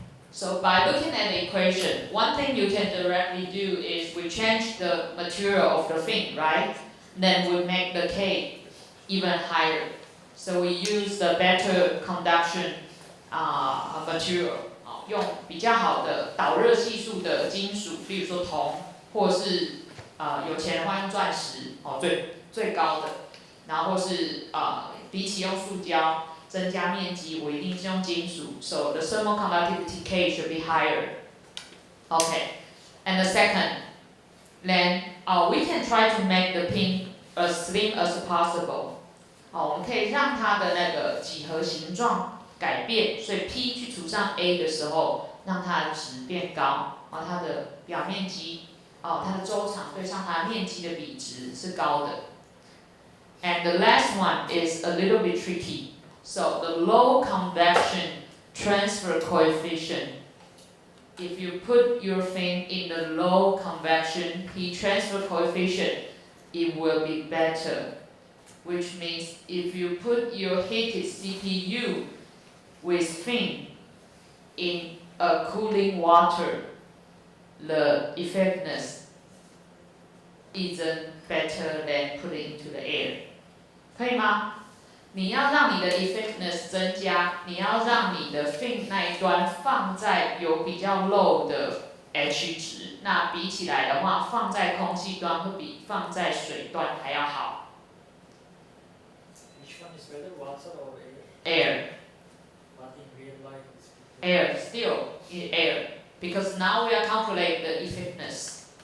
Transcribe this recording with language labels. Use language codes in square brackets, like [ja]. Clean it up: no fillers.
[en] So by looking at the equation, one thing you can directly do is we change the material of the fin, right? Then we make the K even higher. So we use the better conduction material. [zh] 用比较好的导热系数的金属，比如说铜，或是有钱人的话用钻石，最高的，然后或是比起用塑胶增加面积，我一定是用金属。 [en] So the thermal conductivity K should be higher. Okay, and the second, then we can try to make the pin as slim as possible. [zh] 好，我们可以让它的那个几何形状改变，所以 P 去除上 A 的时候，让它的值变高，然后它的表面积，它的周长对上它的面积的比值是高的。 [en] And the last one is a little bit tricky. So the low convection transfer coefficient, if you put your fin in the low convection heat transfer coefficient, it will be better. Which means if you put your heated CPU with fin in a cooling water, the effectiveness isn't better than putting into the air. [zh] 可以吗？你要让你的 effectiveness 增加，你要让你的 fin 那一端放在有比较 low 的 H 值，那比起来的话，放在空气端会比放在水端还要好。 [en] Which one is better, water or air? Air. But in real life, it's Air, still in air, because now we are calculating the effectiveness.